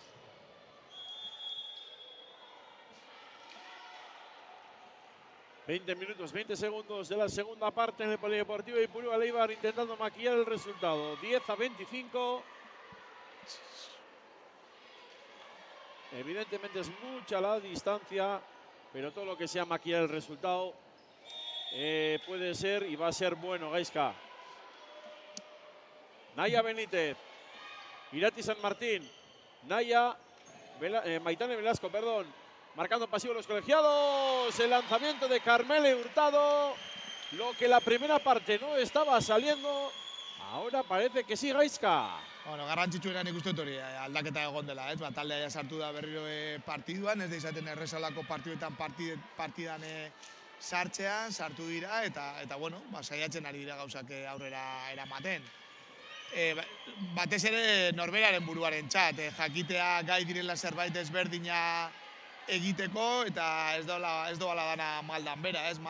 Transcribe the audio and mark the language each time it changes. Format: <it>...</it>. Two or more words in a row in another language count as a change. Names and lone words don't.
<es>...20 minutos, 20 segundos de la segunda parte en el Polideportivo Ipurúa. Eibar intentando maquillar el resultado. 10-25. Evidentemente es mucha la distancia, pero todo lo que sea maquillar el resultado puede ser y va a ser bueno, Gaizka. Naya Benítez, Irati San Martín, Naya Maitane Velasco, perdón. Marcando pasivo los colegiados. El lanzamiento de Carmele Hurtado. Lo que la primera parte no estaba saliendo, ahora parece que sí, Gaizka.</es> <eu>Bueno, garrantzitsuena nik uste dut hori aldaketa egon dela, ez? Taldea sartu da berriro partiduan, ez da izaten erresalako partiduetan partidan sartu dira, eta bueno, saiatzen ari dira gauzak aurrera eramaten. Batez ere norberaren buruaren txat, jakitea gai direla zerbait ezberdina egiteko, eta ez doala dana maldan bera, ez?</eu>